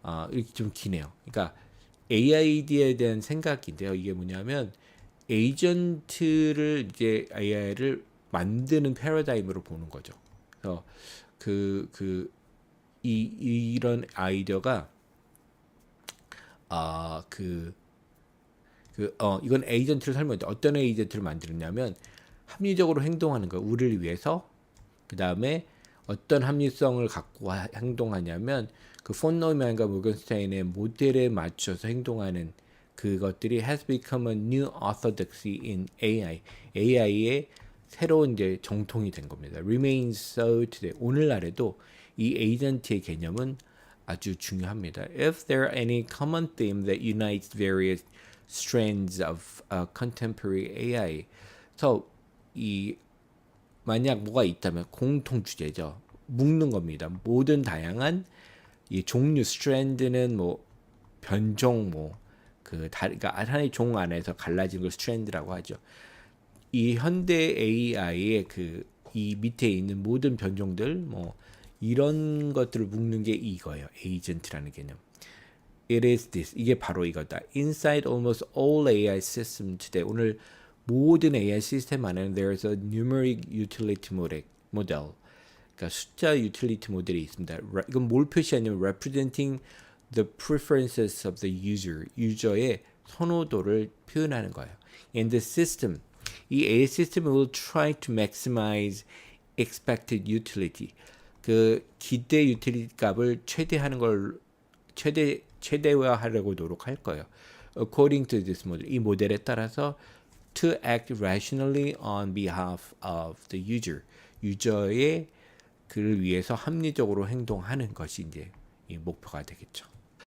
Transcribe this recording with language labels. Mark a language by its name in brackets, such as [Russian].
[Korean] 이렇게 좀 기네요. 그러니까 AI에 대한 생각인데요. 이게 뭐냐면 에이전트를 이제 AI를 만드는 패러다임으로 보는 거죠. 그래서 이런 아이디어가 이건 에이전트를 설명해. 어떤 에이전트를 만들었냐면 합리적으로 행동하는 거, 우리를 위해서. 그 다음에 어떤 합리성을 갖고 행동하냐면 그 폰 노이만과 모건스타인의 모델에 맞춰서 행동하는 그것들이 [English] has become a new orthodoxy in AI. [Korean] AI의 새로운 이제 정통이 된 겁니다. [English] Remains so today. [Korean] 오늘날에도 이 에이전트의 개념은 아주 중요합니다. [English] If there are any common theme that unites various strands of contemporary AI, 이 [Korean] 만약 뭐가 있다면 공통 주제죠. 묶는 겁니다. 모든 다양한 이 종류 스트랜드는 뭐 변종 그러니까 하나의 종 안에서 갈라진 걸 스트랜드라고 하죠. 이 현대 AI의 이 밑에 있는 모든 변종들 이런 것들을 묶는 게 이거예요. 에이전트라는 개념. [English] It is this. [Korean] 이게 바로 이거다. [English] Inside almost all AI systems today. [Korean] 오늘 모든 AI 시스템 안에는 [English] there's a numeric utility model. [Korean] 그러니까 숫자 유틸리티 모델이 있습니다. 이건 뭘 표시하냐면 [English] representing the preferences of the user. [Korean] 유저의 선호도를 표현하는 거예요. [English] And the system. [Korean] 이 AI 시스템 [English] will try to maximize expected utility. [Korean] 그 기대 유틸리티 값을 최대화하려고 노력할 거예요. [English] According to this model, [Korean] 이 모델에 따라서 [English] to act rationally on behalf of the user, [Korean] 유저의 그를 위해서 합리적으로 행동하는 것이 이제 이 목표가 되겠죠.